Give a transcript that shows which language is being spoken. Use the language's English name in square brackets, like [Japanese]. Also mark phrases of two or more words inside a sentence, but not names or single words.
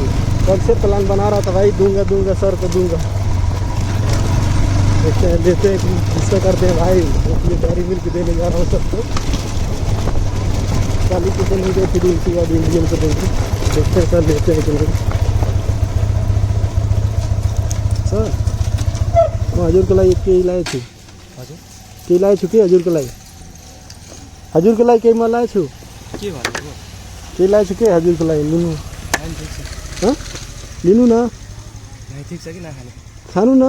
[Hindi] कब से प्लान बना रहा था भाई, दूंगा दूंगा सर को दूंगा। देखते हैं, लेते हैं कि गुस्सा करते हैं भाई। इसलिए डेयरी मिल्क देने जा रहा हूँ सबको। चालीस को नहीं दे, फिर उनके बाद इंडियन को देंगे। देखते हैं सर लेते हैं कि नहीं। [Nepali] सर हजुर को लागि केही लाएको छु। केही लाएको छु कि हजुरको लागि? हजुरको लागि केही म लाएको छु। के भन्नु? केही लाएको छु के हजुरको लागि, लिनु। हँ लिनु न। ठिक छ कि नखाने? खानु न।